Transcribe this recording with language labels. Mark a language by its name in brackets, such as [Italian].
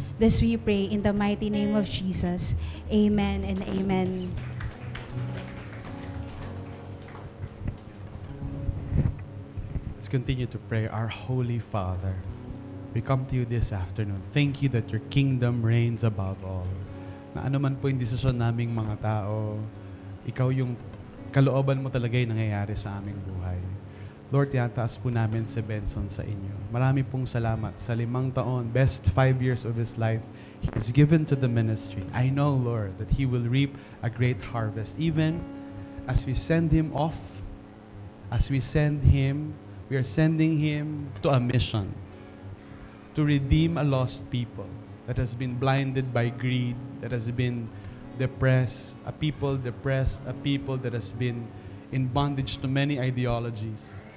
[English] This we pray in the mighty name of Jesus. Amen and amen. Let's continue to pray. Our Holy Father, we come to you this afternoon. Thank you that your kingdom reigns above all. [Filipino] Na ano man po yung desisyon naming mga tao, ikaw yung kalooban mo talaga yung nangyayari sa aming buhay. Lord, tinataas po namin si Benson sa inyo. Marami pong salamat sa 5 taon, [English] best 5 years of his life, he is given to the ministry. I know, Lord, that he will reap a great harvest. Even as we send him off, we are sending him to a mission to redeem a lost people that has been blinded by greed, that has been depressed, a people that has been in bondage to many ideologies.